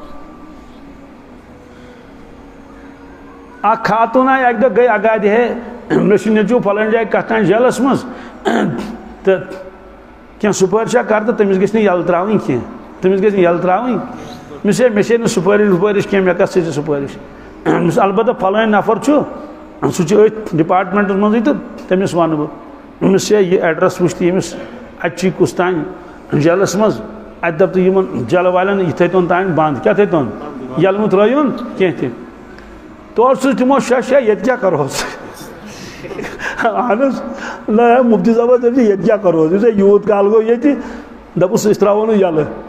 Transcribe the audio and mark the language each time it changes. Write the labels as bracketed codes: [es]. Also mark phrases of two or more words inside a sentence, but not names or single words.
[ks] اخ خاتون آئی اک دہ گئی اگادِ ہے مے نیچو پھلن جائے کتان جیلس مز تو کی سپارشہ کر تو تمس گھس یل تراؤن کی تمس گھس یل تراؤن مس مے سپارش وپارش کی مے کس سپارش مس البتہ پھلٲنۍ نفر سہ ات ڈپارٹمنٹس مزے تو تمس ون بہ مس یہ ایڈریس وچھ تو یمس اتچی کس تان جیلس مز ات دپ تو یمن جیل والن یہ تھون تان بند کیا تھون یلمہ ترٲیون کینٛہہ تہِ تور سوچ تمو شش یہ کیا کرو اہن مفتی صاحب دپ یہ کیا کرو یوت کال گو یہ دپس اس تراو نا یل